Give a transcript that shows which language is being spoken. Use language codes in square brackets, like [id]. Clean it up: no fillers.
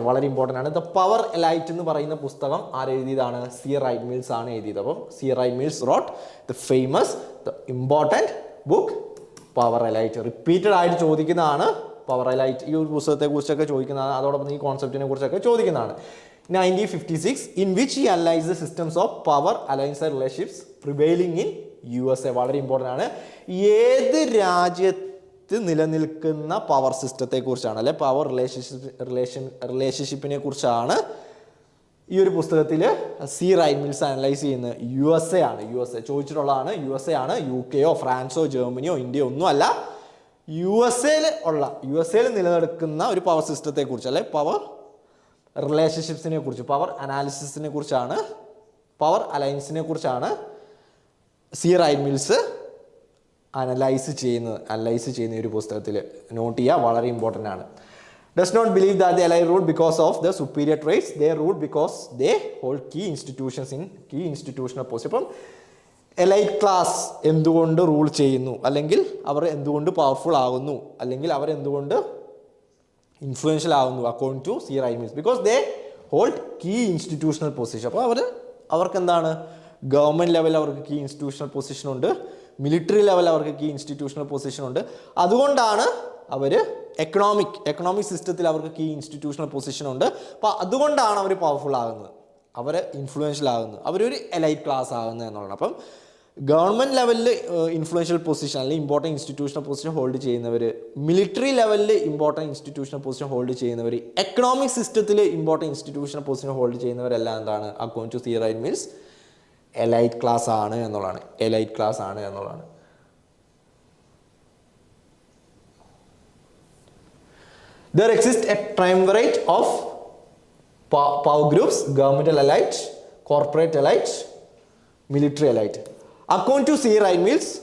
[ml] വളരെ ഇമ്പോർട്ടൻ്റ് ആണ്. The power elite എന്ന് പറയുന്ന പുസ്തകം ആരെഴുതിയതാണ്? സി റൈറ്റ് മിൽസ് ആണ് എഴുതിയത്. അപ്പം C right mills [en] wrote the important book [ml] power elite. Repeated ആയിട്ട് ചോദിക്കുന്നതാണ് പവർ എലൈറ്റ്. ഈ ഒരു പുസ്തകത്തെ കുറിച്ചൊക്കെ ചോദിക്കുന്നതാണ്. അതോടൊപ്പം ഈ കോൺസെപ്റ്റിനെ കുറിച്ചൊക്കെ ചോദിക്കുന്നതാണ്. [en] 1956 in which he analyzed the systems of power alliance and relationships prevailing in USA. [ml] വളരെ ഇമ്പോർട്ടൻ്റ് ആണ്. ഏത് രാജ്യത്ത് നിലനിൽക്കുന്ന പവർ സിസ്റ്റത്തെ കുറിച്ചാണ് അല്ലെ പവർ റിലേഷൻഷിപ്പിനെ കുറിച്ചാണ് ഈ ഒരു പുസ്തകത്തിൽ സി റൈറ്റ് മിൽസ് അനലൈസ് ചെയ്യുന്നത്. USA ആണ്. ചോദിച്ചിട്ടുള്ളതാണ്. USA ആണ്. UK ഫ്രാൻസോ ജർമ്മനിയോ ഇന്ത്യയോ ഒന്നും അല്ല. USA നിലനിൽക്കുന്ന ഒരു പവർ സിസ്റ്റത്തെ കുറിച്ച് അല്ലെ പവർ റിലേഷൻഷിപ്സിനെ കുറിച്ച് പവർ അനാലിസിസിനെ കുറിച്ചാണ് പവർ അലയൻസിനെ കുറിച്ചാണ് സി റൈറ്റ് മിൽസ് അനലൈസ് ചെയ്യുന്ന ഒരു പുസ്തകത്തിൽ നോട്ട് ചെയ്യുക. വളരെ ഇമ്പോർട്ടൻ്റ് ആണ്. [en] Does not believe that the allied rule because of the superior traits. They rule because they hold key institutional position. [ml] അപ്പം എലൈറ്റ് ക്ലാസ് എന്തുകൊണ്ട് റൂൾ ചെയ്യുന്നു, അല്ലെങ്കിൽ അവർ എന്തുകൊണ്ട് പവർഫുൾ ആകുന്നു, അല്ലെങ്കിൽ അവർ എന്തുകൊണ്ട് ഇൻഫ്ലുവൻഷ്യൽ ആകുന്നു according to C right mills? [en] Because they hold key institutional position. [ml] അപ്പോൾ അവർക്ക് എന്താണ് ഗവൺമെൻറ് ലെവലിൽ അവർക്ക് കീ ഇൻസ്റ്റിറ്റ്യൂഷണൽ പൊസിഷൻ ഉണ്ട്, മിലിറ്ററി ലെവലിൽ അവർക്ക് കീ ഇൻസ്റ്റിറ്റ്യൂഷണൽ പൊസിഷൻ ഉണ്ട്. അതുകൊണ്ടാണ് അവർ എക്കണോമിക് സിസ്റ്റത്തിൽ അവർക്ക് കീ ഇൻസ്റ്റിറ്റ്യൂഷണൽ പൊസിഷൻ ഉണ്ട്. അപ്പോൾ അതുകൊണ്ടാണ് അവർ പവർഫുൾ ആകുന്നത്, അവർ ഇൻഫ്ലുവൻഷ്യൽ ആകുന്നത്, അവരൊരു എലൈറ്റ് ക്ലാസ് ആകുന്നത് എന്നുള്ളതാണ്. അപ്പം ഗവൺമെൻറ് ലെവലിൽ ഇൻഫ്ലുവൻഷ്യൽ പൊസിഷൻ അല്ലെങ്കിൽ ഇമ്പോർട്ടൻറ്റ് ഇൻസ്റ്റിറ്റ്യൂഷണൽ പൊസിഷൻ ഹോൾഡ് ചെയ്യുന്നവർ, മിലിറ്ററി ലെവലിൽ ഇമ്പോർട്ടൻറ്റ് ഇൻസ്റ്റിറ്റ്യൂഷണൽ പൊസിഷൻ ഹോൾഡ് ചെയ്യുന്നവർ, എക്കണോമിക് സിസ്റ്റത്തിൽ ഇമ്പോർട്ടൻറ്റ് ഇൻസ്റ്റിറ്റ്യൂഷണൽ പൊസിഷൻ ഹോൾഡ് ചെയ്യുന്നവരെല്ലാം എന്താണ് according to C right means elite class ആണ് എന്നുള്ളതാണ്. [en] There exists a triumvirate of power groups: governmental elite, corporate elite, military elite. According to C. Wright Mills,